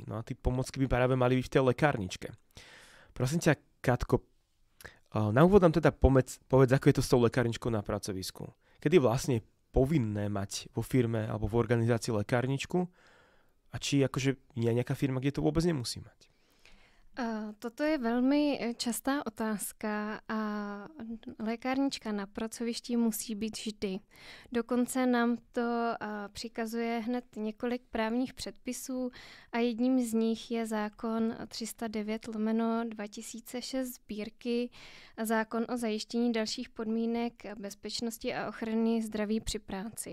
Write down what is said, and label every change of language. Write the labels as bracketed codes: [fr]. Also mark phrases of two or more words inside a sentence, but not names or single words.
[sk] No a tí pomocky by práve mali byť v tej lekárničke. Prosím ťa, Katko, na úvod nám teda povedz, ako je to s tou lekárničkou na pracovisku. Kedy vlastne je povinné mať vo firme alebo v organizácii lekárničku a či akože je nejaká firma, kde to vôbec nemusí mať? [cs] Toto je velmi častá otázka a lékárnička na pracovišti musí být vždy. Dokonce nám to přikazuje hned několik právních předpisů a jedním z nich je zákon 309/2006 sbírky a zákon o zajištění dalších podmínek bezpečnosti a ochrany zdraví při práci.